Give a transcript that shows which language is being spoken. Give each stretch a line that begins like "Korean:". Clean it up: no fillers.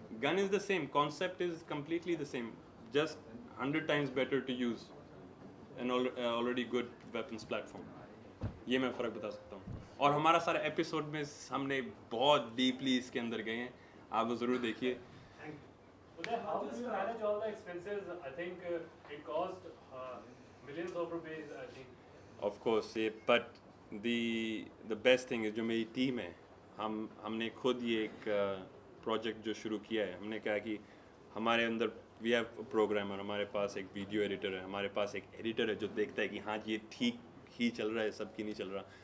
English: Gun is the same, concept is completely the same, just 100 times better to use an already good weapons platform.
Hindi: ये मैं फ़र्क बता सकता हूँ। और हमारा सारा एपिसोड में हमने बहुत डीपली इसके अंदर गए हैं, आप वो ज़रूर देखिए।
English: Uday, how do you manage all the expenses? I think it cost millions of rupees, I think. Of course, but the best thing is
Hindi: जो मेरी टीम है, हमने खुद ये एक प्रोजेक्ट जो शुरू किया है, हमने कहा कि हमारे अंदर
English: we have programmer,
Hindi: हमारे पास एक वीडियो एडिटर है, हमारे पास एक एडिटर है जो देखता है कि हाँ ये ठीक ही चल रहा है, सबकी नहीं चल रहा।